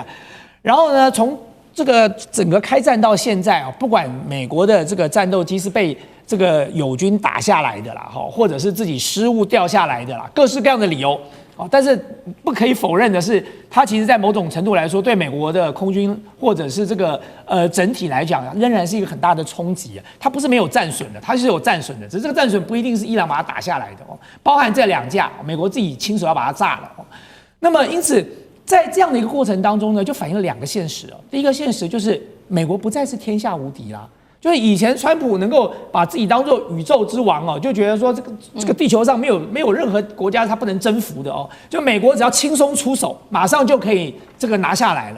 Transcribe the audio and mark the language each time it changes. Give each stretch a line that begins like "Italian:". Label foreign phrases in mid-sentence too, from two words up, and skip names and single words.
Chinese: 然後呢，從這個整個開戰到現在啊，不管美國的這個戰鬥機是被這個友軍打下來的啦，或者是自己失誤掉下來的啦，各式各樣的理由。但是不可以否認的是，它其實在某種程度來說，對美國的空軍或者是這個整體來講，仍然是一個很大的衝擊啊。它不是沒有戰損的，它是有戰損的，只是這個戰損不一定是伊朗把它打下來的哦，包含這2架，美國自己親手要把它炸了哦。那麼因此，在這樣的一個過程當中呢，就反映了2個現實哦。第一個現實就是美國不再是天下無敵啦。就是以前川普能夠把自己當作宇宙之王哦，就覺得說這個地球上沒有任何國家他不能征服的哦，就美國只要輕鬆出手，馬上就可以這個拿下來了。